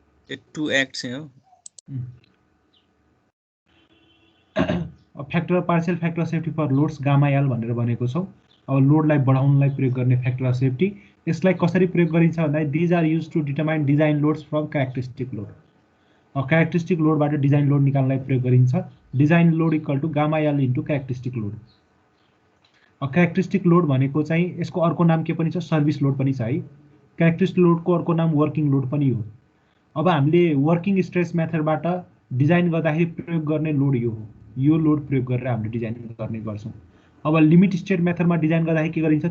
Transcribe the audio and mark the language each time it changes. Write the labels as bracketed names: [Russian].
[Nepali] A to act चाहिँ हो। Factor partial factor of safety for loads gamma L भनेर भनेको छौं। अब लोडलाई बढाउनलाई प्रयोग गर्ने फ्याक्टर अफ सेफ्टी, यसलाई कसरी प्रयोग गरिन्छ भन्दा [English] These are used to determine design loads from characteristic load. [Nepali] Characteristic लोडबाट design load निकाल्नलाई प्रयोग गरिन्छ। Design load equal to gamma L into characteristic load. Characteristic load भनेको चाहिँ यसको अर्को नाम के पनि छ? सर्भिस लोड पनि छ है। क्यारेक्टरिस्टिक लोडको अर्को नाम वर्किङ लोड पनि हो। अब हामीले वर्किङ स्ट्रेस मेथडबाट डिजाइन गर्दाखेरि प्रयोग गर्ने लोड यो हो। यो लोड प्रयोग गरेर हामीले डिजाइन गर्ने गर्छौं। अब लिमिट स्टेट मेथडमा डिजाइन गर्दाखेरि के गरिन्छ?